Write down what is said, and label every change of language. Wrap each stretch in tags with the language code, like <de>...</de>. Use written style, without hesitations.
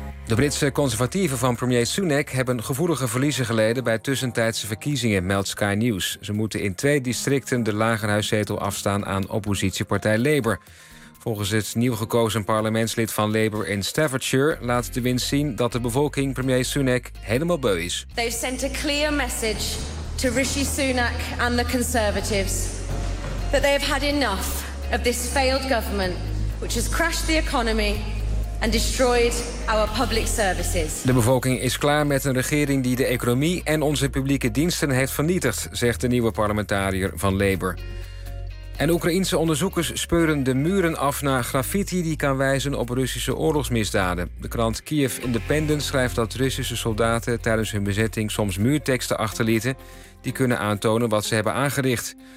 <nl>De Britse conservatieven van premier Sunak hebben gevoelige verliezen geleden bij tussentijdse verkiezingen, meldt Sky News. Ze moeten in 2 districten de lagerhuiszetel afstaan aan oppositiepartij Labour. Volgens het nieuw gekozen parlementslid van Labour in Staffordshire laat de winst zien dat de bevolking premier Sunak helemaal beu is.</nl> <en>They've sent a clear message to Rishi Sunak and the Conservatives. That they have had enough of this failed government, which has crashed the economy and destroyed our public services.</en> <nl>De bevolking is klaar met een regering die de economie en onze publieke diensten heeft vernietigd, zegt de nieuwe parlementariër van Labour. En Oekraïense onderzoekers speuren de muren af naar graffiti die kan wijzen op Russische oorlogsmisdaden. De krant Kiev Independent schrijft dat Russische soldaten tijdens hun bezetting soms muurteksten achterlieten die kunnen aantonen wat ze hebben aangericht.</nl>